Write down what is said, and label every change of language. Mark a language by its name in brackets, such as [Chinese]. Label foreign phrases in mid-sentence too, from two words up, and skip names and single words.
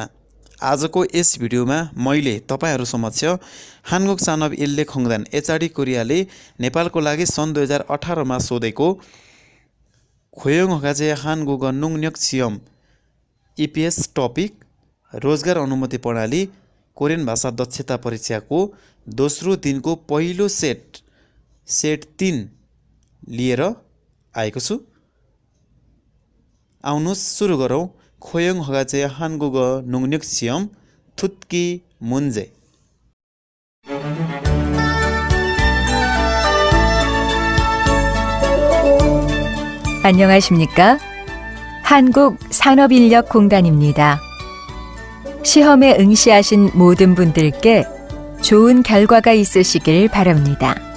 [Nepali] आजको यस भिडियोमा मैले तपाईहरु समक्ष हानगुक चानब इल्ले खोङदान एचआरडी कोरियाले नेपालको लागि सन् 2018 मा सोधेको खोयोङ हगाजे हानगुक नुङन्यक छियम इपीएस टपिक रोजगार अनुमति प्रणाली कोरियन भाषा दक्षता परीक्षाको दोस्रो दिनको पहिलो सेट 3 लिएर आएको छु। आउनुस् सुरु गरौँ। [Korean] 고용허가제 한국어능력시험 듣기 문제। 안녕하십니까? 한국산업인력공단입니다. 시험에 응시하신 모든 분들께 좋은 결과가 있으시길 바랍니다.